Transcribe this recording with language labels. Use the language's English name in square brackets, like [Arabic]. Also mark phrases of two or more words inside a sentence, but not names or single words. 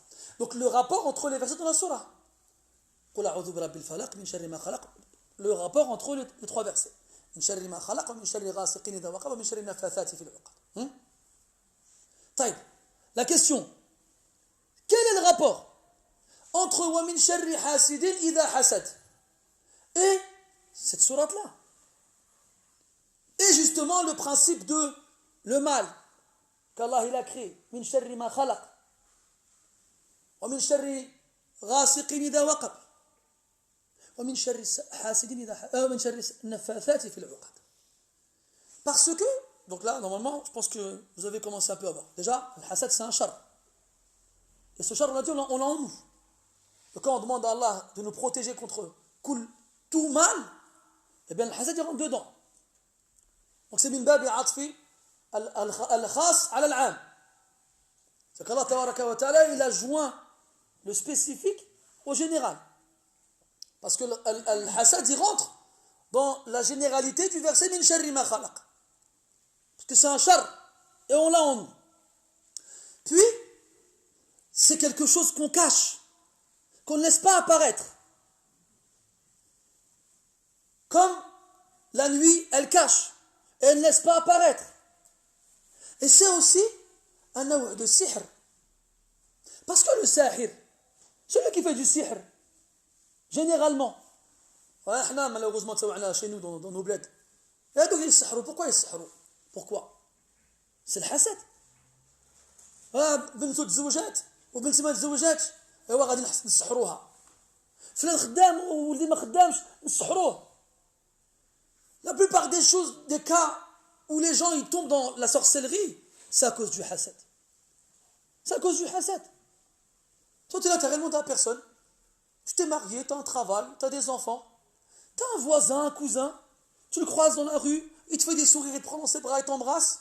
[French] Donc le rapport entre les versets de la surah. Le rapport entre les trois versets. طيب, la question, quel est le rapport entre [Arabic] وَمِنْ شَرِّ حَاسِدٍ إِذَا حَسَدٍ [French] et cette sourate-là? Et justement le principe de le mal qu'Allah il a créé, [Arabic] من شر ما خلق ومن شر غاسق إذا وقب ومن شر حاسد إذا من شر النفاثات في العقد. [French] Parce que, donc là normalement je pense que vous avez commencé un peu à voir. Déjà, le hasad c'est un char. Et ce char on a dit on l'a en nous. Et quand on demande à Allah de nous protéger contre tout mal, eh bien le hasad il rentre dedans. Donc c'est [Arabic] من باب عطف الخاص على العام. [French] C'est qu' [Arabic] الله تبارك وتعالى [French] il a joint le spécifique au général. Parce que al-hasad il rentre dans la généralité du verset [Arabic] من شر ما خلق. [French] Parce que c'est un char et on l'a en nous. Puis c'est quelque chose qu'on cache, qu'on ne laisse pas apparaître. Comme la nuit elle cache et elle ne laisse pas apparaître. Et c'est aussi un nawa de sihr. Parce que le sahir, celui qui fait du sihr, généralement, malheureusement chez nous dans nos bleds, pourquoi ils sihrou? Pourquoi? C'est le hasad. [Arabic] بنته تزوجات وبنتي ما تزوجاتش ايوا غادي نسحروها. فلان خدام وولدي ما خدامش نسحروه. [French] La plupart des choses, des cas où les gens ils tombent dans la sorcellerie, c'est à cause du hasad. C'est à cause du hasad. Toi, tu es là, tu n'as rien demandé à personne. Tu t'es marié, tu as un travail, tu as des enfants. Tu as un voisin, un cousin. Tu le croises dans la rue, il te fait des sourires, il te prend dans ses bras et t'embrasse.